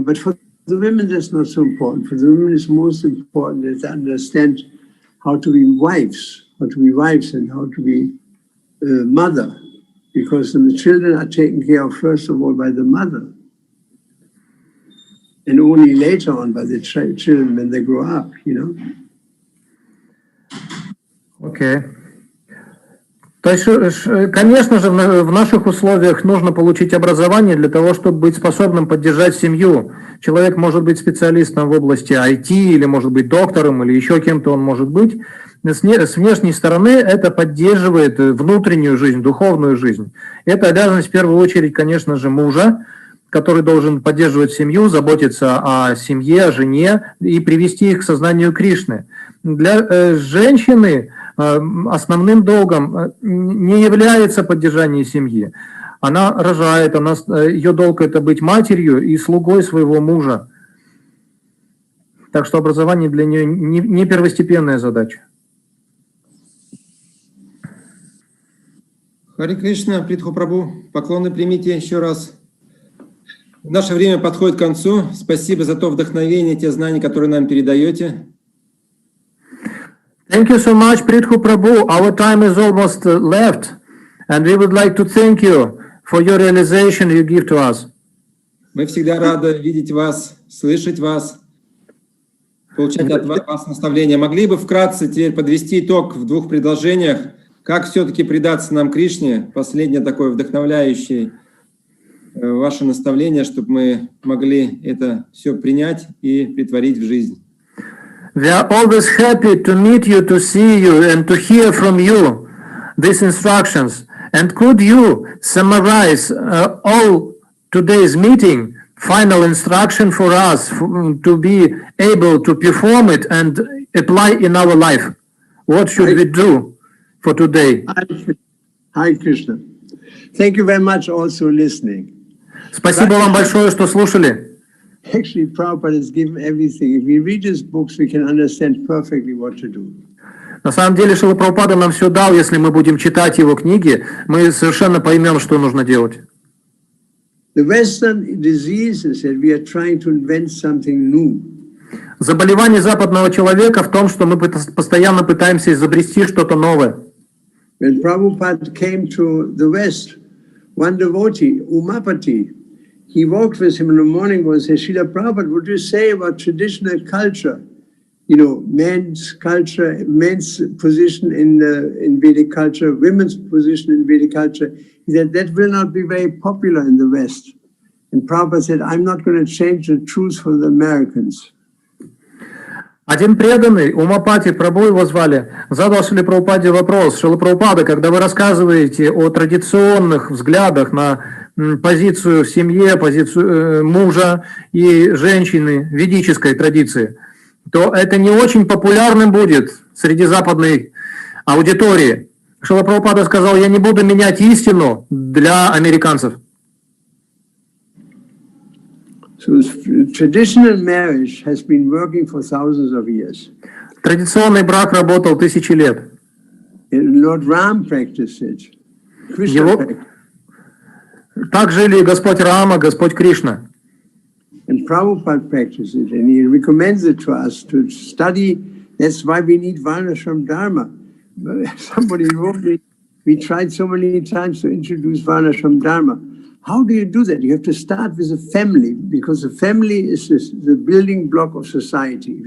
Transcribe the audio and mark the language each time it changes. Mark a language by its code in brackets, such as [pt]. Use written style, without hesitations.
[en] But for the women, that's not so important. For the women, it's most important is to understand how to be wives, and how to be mother, because the children are taken care of first of all by the mother, and only later on by the children when they grow up, you know. [ru] Окей. То есть, конечно же, в наших условиях нужно получить образование для того, чтобы быть способным поддержать семью. Человек может быть специалистом в области IT, или может быть доктором, или еще кем-то он может быть. С внешней стороны это поддерживает внутреннюю жизнь, духовную жизнь. Это обязанность в первую очередь, конечно же, мужа, который должен поддерживать семью, заботиться о семье, о жене и привести их к сознанию Кришны. Для женщины основным долгом не является поддержание семьи. Она рожает, ее долг это быть матерью и слугой своего мужа. Так что образование для нее не первостепенная задача. Харе Кришна, Притху Прабху, поклоны примите еще раз. Наше время подходит к концу. Спасибо за то вдохновение, те знания, которые нам передаете. [en] Thank you so much, Prithhu Prabhu. Our time is almost left, and we would like to thank you for your realization you give to us. [ru] Мы всегда рады видеть вас, слышать вас, получать от вас наставления. Могли бы вкратце теперь подвести итог в 2 предложениях, как все-таки предаться нам Кришне? Последнее такое вдохновляющее ваше наставление, чтобы мы могли это все принять и претворить в жизнь. [en] We are always happy to meet you, to see you, and to hear from you these instructions. And could you summarize all today's meeting, final instruction for us to be able to perform it and apply in our life? What should we do for today? Hi, Krishna. Thank you very much also listening. [ru] Спасибо вам большое, что слушали. [en] Actually, Prabhupada has given everything. If we read his books, we can understand perfectly what to do. [ru] На самом деле, Шрила Прабхупада нам все дал. Если мы будем читать его книги, мы совершенно поймем, что нужно делать. [en] The Western disease is that we are trying to invent something new. [ru] Заболевание западного человека в том, что мы постоянно пытаемся изобрести что-то новое. [en] When Prabhupada came to the West, one devotee, Umapati, he walked with him in the morning and said, Srila Prabhupada, what do you say about traditional culture? You know, men's culture, men's position in Vedic culture, women's position in Vedic culture. He said, that will not be very popular in the West. And Prabhupada said, I'm not going to change the truth for the Americans. [ru] Один преданный, Умапати, Прабху его звали, задал Шриле Прабхупаде вопрос. Шрила Прабхупада, когда вы рассказываете о традиционных взглядах на позицию в семье, позицию мужа и женщины, ведической традиции, то это не очень популярным будет среди западной аудитории. Шрила Прабхупада сказал, я не буду менять истину для американцев. [en] So traditional marriage has been working for thousands of years. [ru] Традиционный брак работал тысячи лет. [en] And Lord Ram practiced it. Krishna practiced it. [ru] Так жили Господь Рама, Господь Кришна. [en] And Prabhupada practiced it, and he recommends it to us to study. That's why we need Varnashram Dharma. Somebody wrote me, we tried so many times to introduce Varnashram Dharma. How do you do that? You have to start with a family, because the family is the building block of society.